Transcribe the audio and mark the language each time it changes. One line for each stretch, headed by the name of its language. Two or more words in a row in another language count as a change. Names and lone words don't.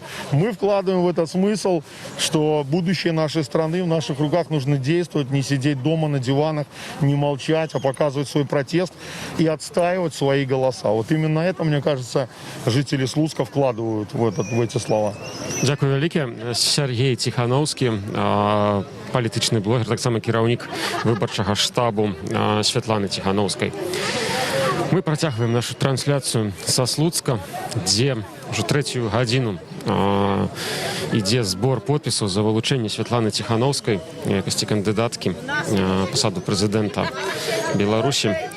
Russian: Мы вкладываем в этот смысл, что будущее нашей страны в наших руках, нужно действовать, не сидеть дома на диванах, не молчать, а показывать свой протест и отстаивать свои голоса. Вот именно это, мне кажется, жители Слуцка вкладывают в эти слова.
Belarusian: Дякую вялікі. Сергей Ціхановскі, палітычны блогер, таксама кіраўнік выбарчага штабу Святланы Ціхановскай. Мы працягваем нашу трансляцыю са Слуцка, дзе ўжо 3-ю гадзіну ідзе збор подпісаў за вылучэнне Святланы Ціхановскай у якасці кандыдаткі на пасаду прэзідэнта Беларусі.